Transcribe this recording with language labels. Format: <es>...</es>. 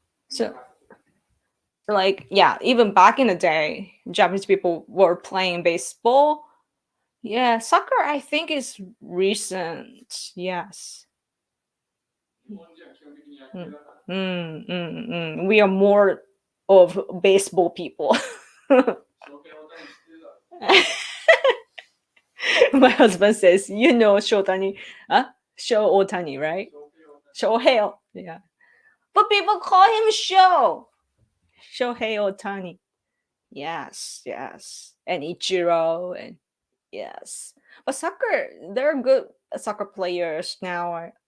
<en>So, like, yeah, even back in the day, Japanese people were playing baseball. Yeah, soccer, I think, is recent. Yes.</en> <ja>日本人は基本的に野球だから。</ja> <en>We are more of baseball people.</en> <ja>翔平大谷知ってるだろ。</ja> <en>My husband says, you know Shotani, Sho Otani, right?</en> <ja>翔平大谷。</ja> <en>Shohei, yeah. But people call him Shohei Otani. Yes, yes. And Ichiro, and yes. But soccer, there are good soccer players now.</en>